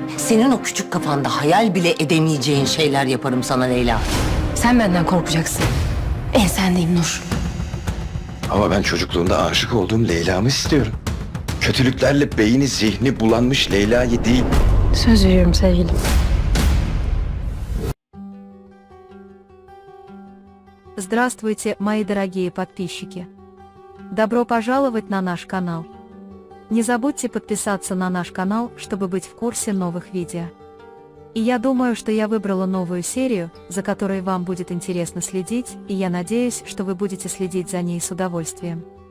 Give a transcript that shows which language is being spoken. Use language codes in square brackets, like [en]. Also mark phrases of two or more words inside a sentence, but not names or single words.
[tr] Senin o küçük kafanda hayal bile edemeyeceğin şeyler yaparım sana Leyla. Sen benden korkacaksın. Ensendeyim Nur. Ama ben çocukluğumda aşık olduğum Leyla'mı istiyorum. Kötülüklerle beyni zihni bulanmış Leyla'yı değil. Söz veriyorum sevgilim. [ru] Здравствуйте, мои дорогие подписчики! Добро пожаловать на наш канал! Не забудьте подписаться на наш канал, чтобы быть в курсе новых видео. И я думаю, что я выбрала новую серию, за которой вам будет интересно следить, и я надеюсь, что вы будете следить за ней с удовольствием.